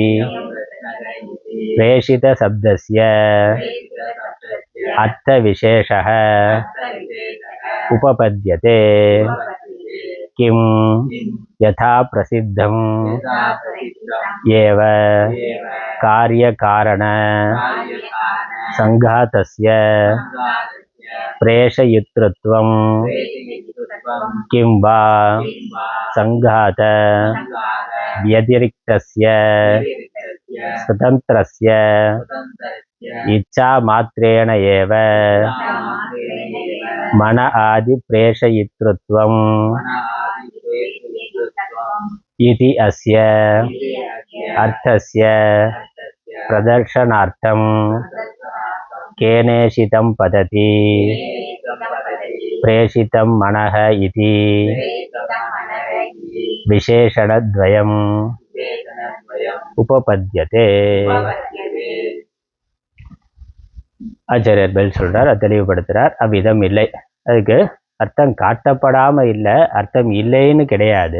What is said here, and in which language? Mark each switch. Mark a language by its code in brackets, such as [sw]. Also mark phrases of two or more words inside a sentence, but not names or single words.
[sa] प्रेषित शब्दस्य अर्थ विशेषः उपपद्यते किम् यथा प्रसिद्धम् एव कार्यकारण संघातस्य प्रेषयितृत्वम् किम् वा संघात व्यतिरिक्तस्य स्वतन्त्रस्य इच्छा मात्रेण एव मन आदि प्रेषयितृत्वम् इति अस्य अर्थस्य प्रदर्शनार्थं केनेषितं पतति प्रेषितं मनः इति विशेषणद्वयम् उपपद्यते. [ta] ஆச்சாரியர் பதில் சொல்றார், தெளிவுபடுத்துறார். அவ்விதம் இல்லை. அதுக்கு அர்த்தம் காட்டப்படாம இல்லை, அர்த்தம் இல்லைன்னு கிடையாது.